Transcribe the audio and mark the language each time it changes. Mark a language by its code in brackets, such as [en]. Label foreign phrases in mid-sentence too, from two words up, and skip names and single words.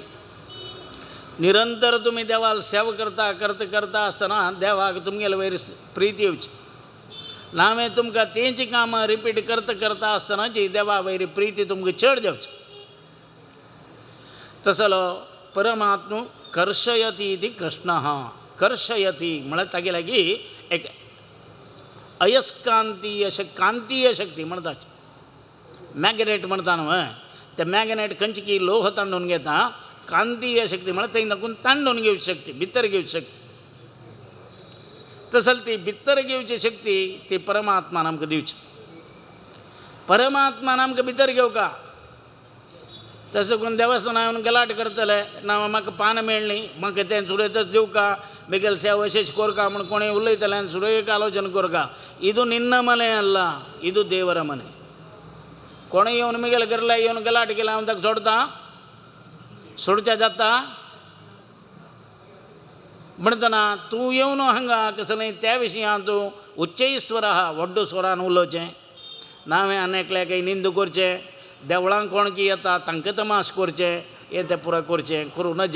[kok] निरंतर तुमी देवाल सेवा करता करता करता आसतना देवाक तुमगेले वयर प्रिती येवची. हांवें तुमकां तेंची कामां रिपीट करता करता आसतनाची देवा वयर प्रिती तुमकां चड जावची. तसलो परमात्मा [sa] कर्शयती इति कृष्णः. [kok] कर्शयती म्हळ्यार तागे लागीं एक अयस्कांतीय कांतीय शक्ती म्हणटात. मॅग्नेट म्हणटा न्हय ते मॅग्नेट खंयची की लोह तांडून घेता. कांतीय शक्ती म्हळ्यार थंय दाखून तांडून घेवची शक्ती भितर घेवची शक्ती. तसली ती भितर घेवची शक्ती ती परमात्मान आमकां दिवची. परमात्मान आमकां भितर घेवका. तसं करून देवस्थाना येवन गलाट करतले ना म्हाका पान मेळ्ळी म्हाका तें सुरयतच दिवका बेगेल सेवा अशेंच करका म्हूण कोणें उलयतलें आनी सुरयेक आलोचना करका. [kn] ಇದು ನಿನ್ನ ಮನೆ ಅಲ್ಲ, ಇದು ದೇವರ ಮನೆ. [kok] कोणें येवन मुगेले घरला येवन गलाट केला हांव ताका सोडता सोडचें जाता म्हणटना तूं येवन हांगा कसलें त्या विशयां तूं उच्चय स्वर आहा व्हड्डो स्वरान उलोवचें. नावें आनेकल्या काही निंद करचें. देवळांक कोण की येता तांकां तमाश करचें हें तें पुराय करचें करूं नज.